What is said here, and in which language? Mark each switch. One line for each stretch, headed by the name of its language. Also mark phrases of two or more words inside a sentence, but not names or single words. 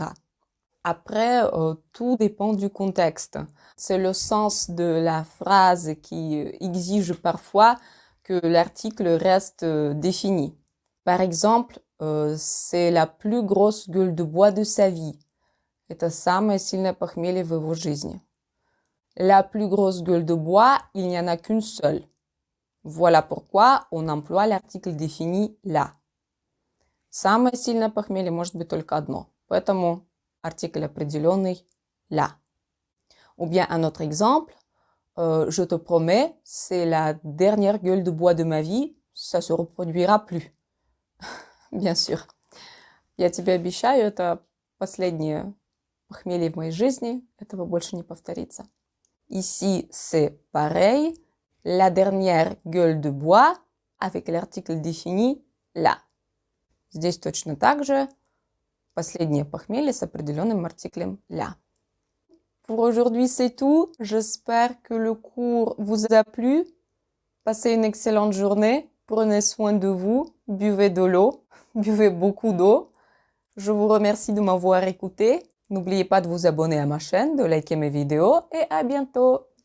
French: Après, tout dépend du contexte. C'est le sens de la phrase qui exige parfois que l'article reste défini. Par exemple, c'est la plus grosse gueule de bois de sa vie.
Russian: Это самое сильное похмелье в его жизни.
French: La plus grosse gueule de bois, il n'y en a qu'une seule. Voilà pourquoi on emploie l'article défini là.
Russian: Самое сильное похмелье может быть только одно. Поэтому артикль определенный là.
French: Ou bien un autre exemple, je te promets, c'est la dernière gueule de bois de ma vie, ça se reproduira plus. Bien sûr.
Russian: Я тебе обещаю, это последнее похмелье в моей жизни, этого больше не повторится.
French: Ici, c'est pareil. La dernière gueule de bois avec l'article défini «la».
Russian: Здесь точно так же. Последнее похмелье с определенным артиклем «la».
French: Pour aujourd'hui, c'est tout. J'espère que le cours vous a plu. Passez une excellente journée. Prenez soin de vous. Buvez de l'eau. Buvez beaucoup d'eau. Je vous remercie de m'avoir écouté. N'oubliez pas de vous abonner à ma chaîne, de liker mes vidéos et à bientôt.